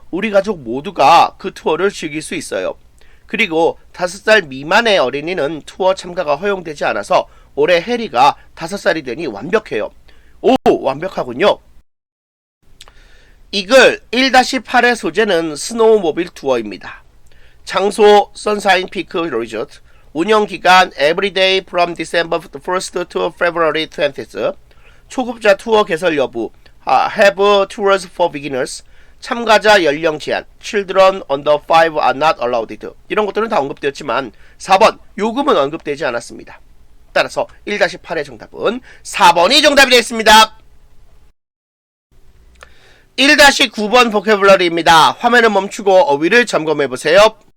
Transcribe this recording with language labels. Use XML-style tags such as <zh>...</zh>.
<ko>우리 가족 모두가 그 투어를 즐길 수 있어요. 그리고 5살 미만의 어린이는 투어 참가가 허용되지 않아서 올해 해리가 5살이 되니 완벽해요. 오, 완벽하군요. 이글 1-8의 소재는 스노우모빌 투어입니다. 장소 선샤인 피크 리조트, 운영기간</ko> <en>Everyday from December 1st to February 20th,</en> <ko>초급자 투어 개설 여부,</ko> <en>Have Tours for Beginners,</en> <ko>참가자 연령 제한,</ko> <en>Children under 5 are not allowed.</en> <ko>이런 것들은 다 언급되었지만 4번 요금은 언급되지 않았습니다. 따라서 1-8의 정답은 4번이 정답이 되겠습니다. 1-9번 보캐블러리입니다. 화면을 멈추고 어휘를 점검해보세요.</ko>